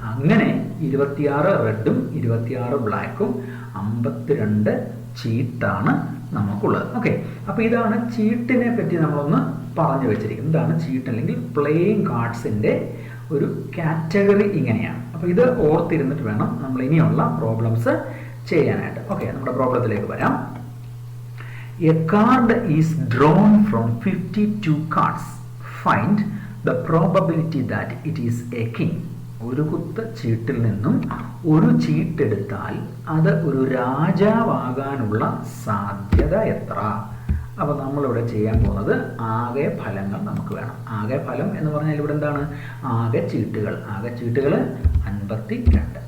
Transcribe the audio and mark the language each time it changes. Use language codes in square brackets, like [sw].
[ml] അങ്ങനെ 26 റെഡും 26 ബ്ലാക്കും 52 ചീട്ടാണ് നമുക്കുള്ളത്. ഓക്കെ, അപ്പോൾ ഇതാണ് ചീട്ടിനെ പറ്റി നമ്മളൊന്ന് പറഞ്ഞു വെച്ചിരിക്കുന്നത്. ഇതാണ് ചീട്ട് അല്ലെങ്കിൽ പ്ലേയിങ് കാർഡ്സിൻ്റെ ഒരു കാറ്റഗറി ഇങ്ങനെയാണ്. അപ്പോൾ ഇത് ഓർത്തിരുന്നിട്ട് വേണം നമ്മൾ ഇനിയുള്ള പ്രോബ്ലംസ് ചെയ്യാനായിട്ട്. ഓക്കെ, നമ്മുടെ പ്രോബ്ലത്തിലേക്ക് വരാം. [en] A card is drawn from 52 cards. Find the probability that it is a king. [ml] ഒരു കുത്ത ചീട്ടിൽ നിന്നും ഒരു ചീട്ടെടുത്താൽ അത് ഒരു രാജാവാകാനുള്ള സാധ്യത എത്ര? അപ്പോൾ നമ്മളിവിടെ ചെയ്യാൻ പോകുന്നത് ആകെ ഫലങ്ങൾ നമുക്ക് വേണം. ആകെ ഫലം എന്ന് പറഞ്ഞാൽ ഇവിടെ എന്താണ്? ആകെ ചീട്ടുകൾ 52.